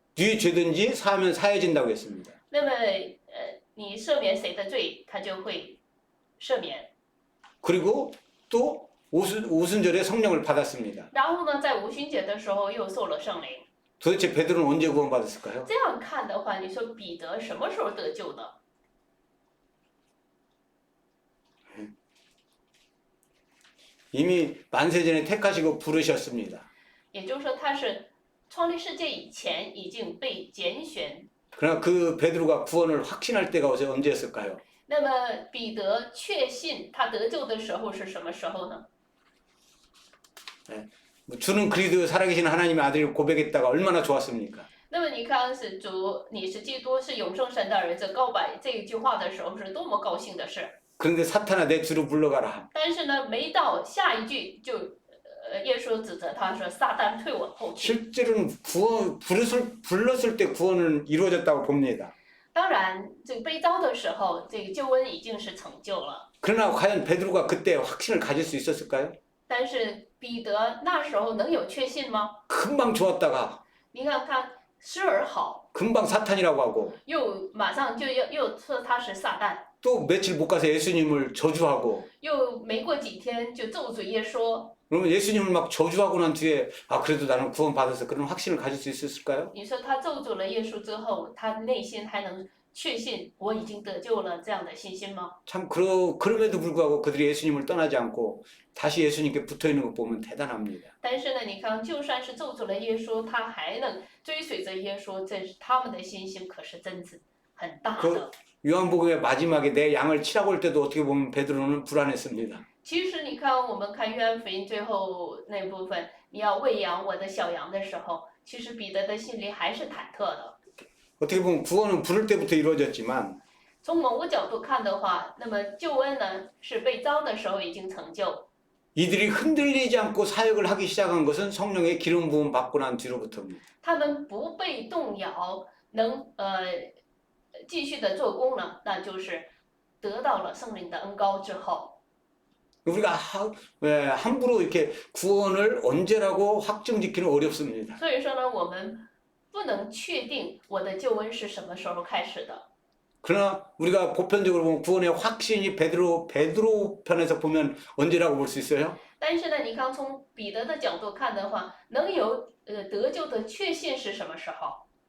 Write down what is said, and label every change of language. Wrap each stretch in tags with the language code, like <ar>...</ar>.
<ko>네 죄든지 사하면 사해진다고 했습니다.</ko> <zh>那么你赦免谁的罪，他就会赦免。</zh> <ko>그리고 또 오순절에 성령을 받았습니다.</ko> <zh>然后呢，在五旬节的时候又受了圣灵。</zh> <ko>도대체 베드로는 언제 구원받았을까요?</ko> <zh>这样看的话，你说彼得什么时候得救的？</zh> <ko>이미 만세전에 택하시고 부르셨습니다.</ko> <zh>也就是说，他是创立世界以前已经被拣选。</zh> <ko>그러나 그 베드로가 구원을 확신할 때가 언제였을까요?</ko> <zh>那么彼得确信他得救的时候是什么时候呢？</zh> <ko>주는 그리스도 살아계신 하나님의 아들을 고백했다가 얼마나 좋았습니까?</ko> <zh>那么你看，是主，你是基督，是永生神的儿子，告白这一句话的时候是多么高兴的事。</zh> <ko>그런데 사탄아 내 주로 물러가라.</ko> <zh>但是呢，没到下一句就，耶稣指责他说：“撒旦退我后去。”</zh> <ko>실제로는 불렀을 때 구원은 이루어졌다고 봅니다.</ko> <zh>当然，这个被召的时候，这个救恩已经是成就了。</zh> <ko>그러나 과연 베드로가 그때 확신을 가질 수 있었을까요?</ko> <zh>但是彼得那时候能有确信吗？</zh> <ko>금방 좋았다가</ko> <zh>你看他时而好，</zh> <ko>금방 사탄이라고 하고</ko> <zh>又马上就又说他是撒旦，</zh> <ko>또 며칠 못 가서 예수님을 저주하고</ko> <zh>又没过几天就咒诅耶稣。</zh> <ko>그러면 예수님을 막 저주하고 난 뒤에 아 그래도 나는 구원받아서 그런 확신을 가질 수 있었을까요?</ko> <zh>你说他咒诅了耶稣之后，他内心还能确信我已经得救了这样的信心吗？</zh> <ko>참 그럼에도 불구하고 그들이 예수님을 떠나지 않고 다시 예수님께 붙어있는 것 보면 대단합니다.</ko> <zh>但是呢，你看，就算是咒诅了耶稣，他还能追随着耶稣，这是他们的信心可是真是很大的。</zh> <ko>요한복음의 마지막에 내 양을 치라고 할 때도 어떻게 보면 베드로는 불안했습니다.</ko> <zh>其实你看，我们看约翰福音最后那部分，你要喂养我的小羊的时候，其实彼得的心里还是忐忑的。</zh> <ko>어떻게 보면 구원은 부를 때부터 이루어졌지만</ko> <zh>从某个角度看的话，那么救恩呢是被召的时候已经成就。</zh> <ko>이들이 흔들리지 않고 사역을 하기 시작한 것은 성령의 기름 부음 받고 난 뒤로부터입니다.</ko> <zh>他们不被动摇，能继续的做工呢，那就是得到了圣灵的恩膏之后。</zh> <ko>우리가 함부로 이렇게 구원을 언제라고 확정짓기는 어렵습니다.</ko> <zh>所以说呢，我们不能确定我的救恩是什么时候开始的。</zh> <ko>그러나 우리가 보편적으로 보면 구원의 확신이 베드로 편에서 보면 언제라고 볼 수 있어요?</ko> <zh>但是呢，你看从彼得的角度看的话，能有得救的确信是什么时候？</zh>